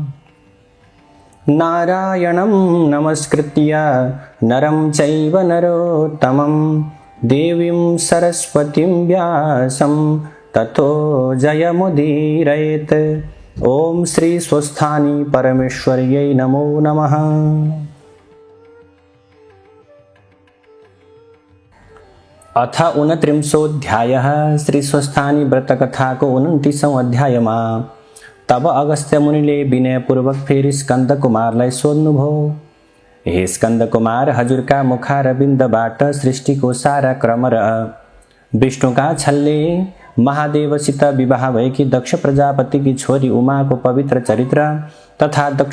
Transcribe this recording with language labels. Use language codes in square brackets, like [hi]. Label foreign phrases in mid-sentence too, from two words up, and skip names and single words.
[sa] नारायणं नमस्कृत्य नरं चैव नरोत्तमं देवीं सरस्वतीं व्यासं ततो जयमुदीरयेत्। ॐ श्री स्वस्थानी परमेश्वर्यै नमो नमः। [ne] अथ 29 श्री स्वस्थानी व्रतकथा को 29वां अध्यायमा तब अगस्त्य मुनिले विनयपूर्वक फेरि स्कंद कुमारलाई सोध्नुभयो, हे स्कंद कुमार, हजुरका मुखारविन्दबाट सृष्टिको सारा क्रम र विष्णुका छलले महादेवसित विवाह भएकी दक्ष प्रजापतिकी छोरी उमाको पवित्र चरित्र तथा दक्ष